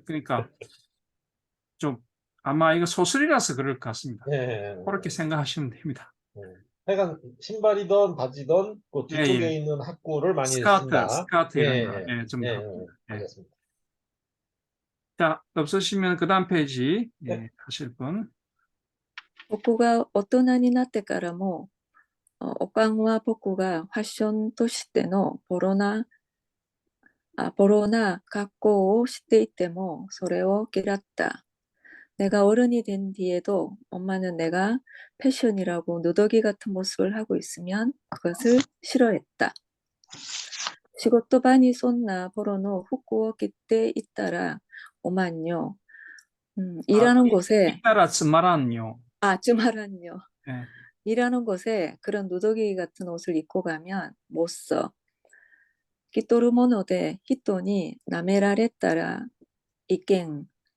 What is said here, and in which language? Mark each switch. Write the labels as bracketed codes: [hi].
[ko] 그러니까 좀 아마 이거 소설이라서 그럴 것 같습니다. 예. 그렇게 생각하시면 됩니다. 하여간 신발이든 바지든 그 예, 뒤쪽에 예. 있는 학구를 많이 스카트 쓴다. 이런 거. 예, 좀 예, 바꿉니다. 예. 알겠습니다. 자, 없으시면 그 다음 페이지 네. 하실 분. [ja] 僕が大人になってからも、おかんは僕がファッションとしてのボロな格好をしていてもそれを嫌った. [ko] 내가 어른이 된 뒤에도 엄마는 내가 패션이라고 누더기 같은 모습을 하고 있으면 그것을 싫어했다. [ja] 仕事場にそんなポロの服を着ていったら、おまんよ。 [ko] 일하는 곳에, 따라 즈마란요. 즈마란요. 예. 일하는 곳에 그런 누더기 같은 옷을 입고 가면 못 써. [ja] 着とるもので人に舐められたらいけん.